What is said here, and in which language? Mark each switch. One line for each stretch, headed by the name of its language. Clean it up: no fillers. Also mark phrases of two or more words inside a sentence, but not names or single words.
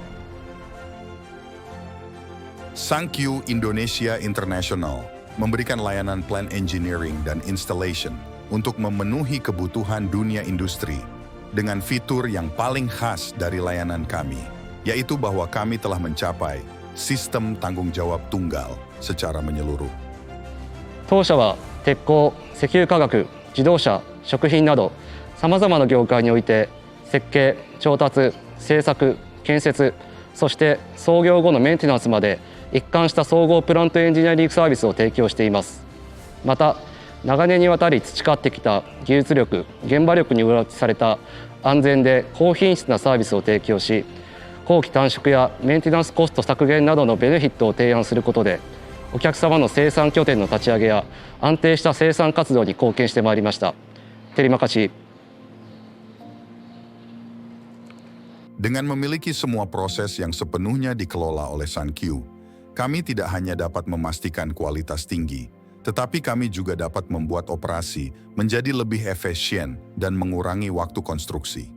Indonesian: Sankyu Indonesia International memberikan layanan
English: plan engineering
Indonesian: dan installation untuk memenuhi kebutuhan dunia industri dengan fitur yang paling khas dari layanan kami, yaitu bahwa kami telah mencapai sistem tanggung jawab tunggal secara menyeluruh.
Japanese: 当社は鉄鋼、石油化学、自動車、食品などさまざまな業界において設計、調達、製作、建設、そして操業後のメンテナンスまで一貫した総合プラントエンジニアリングサービスを提供しています。また長年にわたり培ってきた技術力、現場力に上書きされた安全で高品質なサービスを提供し、工期短縮やメンテナンスコスト削減などのベネフィットを提案することで、お客様の生産拠点の立ち上げや安定した生産活動に貢献してまいりました。
Indonesian: Terima kasih. Dengan memiliki semua proses yang sepenuhnya dikelola oleh Sankyu, kami tidak hanya dapat memastikan kualitas tinggi, tetapi kami juga dapat membuat operasi menjadi lebih efisien dan mengurangi waktu konstruksi.